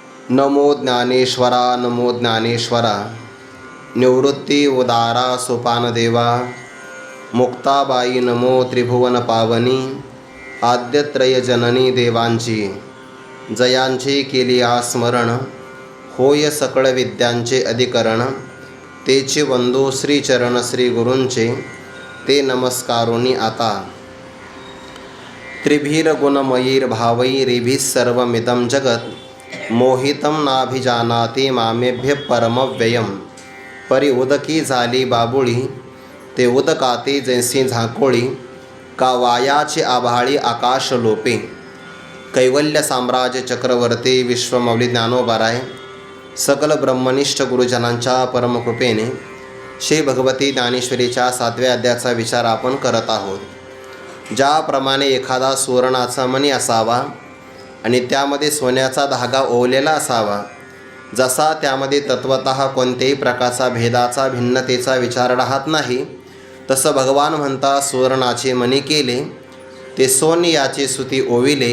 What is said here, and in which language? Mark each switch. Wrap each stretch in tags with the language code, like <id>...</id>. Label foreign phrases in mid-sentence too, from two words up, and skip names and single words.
<mr>नमो ज्ञानेश्वरा नमो ज्ञानेश्वरा। निवृत्ती उदारा सोपानदेवा। मुक्ताबाई नमो त्रिभुवन पावनी। आद्यत्रय जननी देवांची जयांची केली आस्मरण। होय सकळ विद्यांचे अधिकरण। तेचे वंदो श्रीचरण श्री गुरूंचे ते नमस्कारोनी आता।</mr> <sa>त्रिभीर गुणमयीर्भावैरिभिः सर्वमिदं जगत् मोहितं नाभिजानाति मामेभ्य परमव्ययम्।</sa> <mr>परी उदकी झाली बाबुळी ते उदकाते जैसी झाकोळी। का वायाचे आभाळी आकाश लोपे। कैवल्य साम्राज्य चक्रवर्ती विश्वमौली ज्ञानोबाराय सकल ब्रह्मनिष्ठ गुरुजनांच्या परमकृपेने श्री भगवती ज्ञानेश्वरीच्या 7व्या अध्यायाचा विचार आपण करत आहोत। ज्याप्रमाणे एखादा सुवर्णाचा मणी असावा आणि त्यामध्ये सोन्याचा धागा ओवलेला असावा, जसा त्यामध्ये तत्वतः कोणत्याही प्रकारचा भेदाचा भिन्नतेचा विचार राहत नाही, तसं भगवान म्हणता सुवर्णाचे मणी केले ते सोन याचे सुती ओविले।</mr>